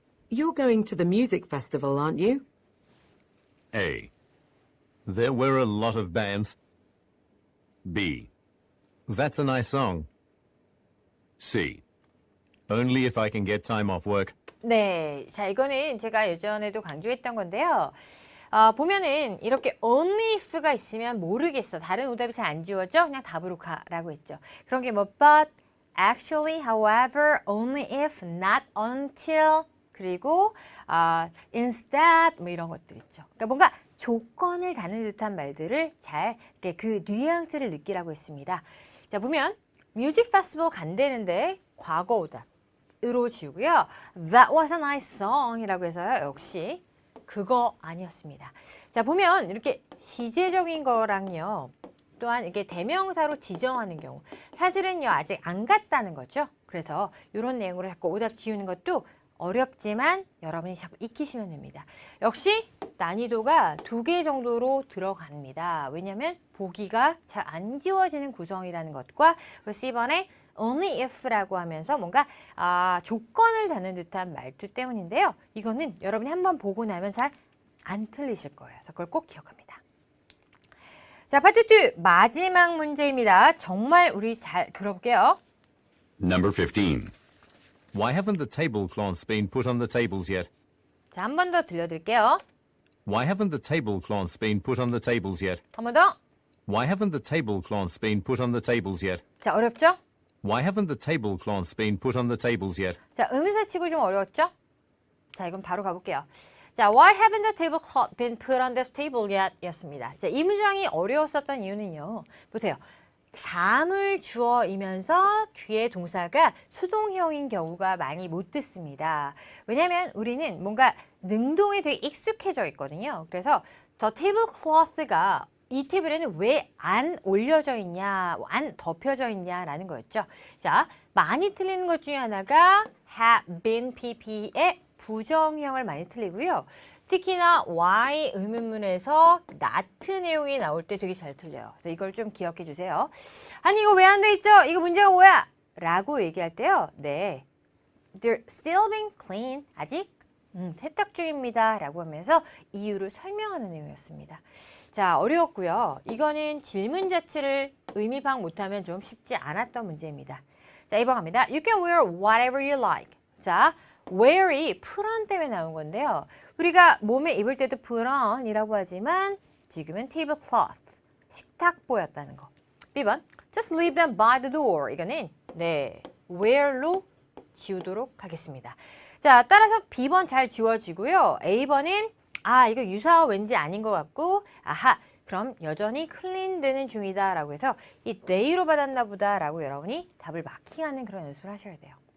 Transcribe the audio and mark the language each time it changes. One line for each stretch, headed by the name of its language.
English: You're going to the music festival, aren't you? A. There were a lot of bands. B. That's a nice song. C. Only if I can get time off work.
Korean: 네, 자, 이거는 제가 예전에도 강조했던 건데요. 보면은 이렇게
English: only if
Korean: 가 있으면 모르겠어. 다른 오답이 잘 안 지워져. 그냥 답으로 가라고 했죠. 그런 게 뭐
English: but, actually, however, only if, not until,
Korean: 그리고 instead 뭐 이런 것들 있죠. 그러니까 뭔가 조건을 다는 듯한 말들을 잘 이렇게 그 뉘앙스를 느끼라고 했습니다. 자, 보면 뮤직 페스티벌 간대는데 과거 오답으로 지우고요.
English: That was a nice song
Korean: 이라고 해서요. 역시 그거 아니었습니다. 자, 보면 이렇게 시제적인 거랑요. 또한 이게 대명사로 지정하는 경우 사실은요 아직 안 갔다는 거죠. 그래서 이런 내용으로 자꾸 오답 지우는 것도 어렵지만 여러분이 자꾸 익히시면 됩니다. 역시 난이도가 2개 정도로 들어갑니다. 왜냐하면 보기가 잘 안 지워지는 구성이라는 것과 C번에 only if라고 하면서 뭔가 조건을 다는 듯한 말투 때문인데요. 이거는 여러분이 한번 보고 나면 잘 안 틀리실 거예요. 그래서 그걸 꼭 기억합니다. 자, 파트 2 마지막 문제입니다. 정말 우리 잘 들어볼게요.
English: Number 15. Why haven't the tablecloths been put on the tables yet?
Korean: 자, 한 번 더 들려드릴게요.
English: Why haven't the tablecloths been put on the tables yet?
Korean: 한 번 더.
English: Why haven't the tablecloths been put on the tables yet?
Korean: 자, 어렵죠?
English: Why haven't the tablecloths been put on the tables yet?
Korean: 자, 의문사치고 좀 어려웠죠? 자, 이건 바로 가볼게요. 자,
English: why haven't the tablecloth been put on this table yet?
Korean: 였습니다. 자, 이 문장이 어려웠었던 이유는요. 보세요. 사물주어이면서 뒤에 동사가 수동형인 경우가 많이 못 듣습니다. 왜냐하면 우리는 뭔가 능동에 되게 익숙해져 있거든요. 그래서
English: the tablecloth
Korean: 가 이 테이블에는 왜 안 올려져 있냐, 안 덮여져 있냐라는 거였죠. 자, 많이 틀리는 것 중에 하나가 have been pp의 부정형을 많이 틀리고요. 특히나 why 의문문에서 not 내용이 나올 때 되게 잘 틀려요. 그래서 이걸 좀 기억해 주세요. 아니 이거 왜 안 돼 있죠? 이거 문제가 뭐야? 라고 얘기할 때요. 네,
English: they're still being clean.
Korean: 아직 세탁 중입니다. 라고 하면서 이유를 설명하는 내용이었습니다. 자, 어려웠고요. 이거는 질문 자체를 의미 파악 못하면 좀 쉽지 않았던 문제입니다. 자, 2번 갑니다.
English: You can wear whatever you like.
Korean: 자, wear이 put on 때문에 나온 건데요. 우리가 몸에 입을 때도 put on이라고 하지만 지금은 tablecloth, 식탁보였다는 거.
English: B번, just leave them by the door.
Korean: 이거는 네, wear로 지우도록 하겠습니다. 자, 따라서 B번 잘 지워지고요. A번은 이거 유사어 왠지 아닌 것 같고 아하, 그럼 여전히 클린되는 중이다 라고 해서 이 they로 받았나 보다 라고 여러분이 답을 마킹하는 그런 연습을 하셔야 돼요.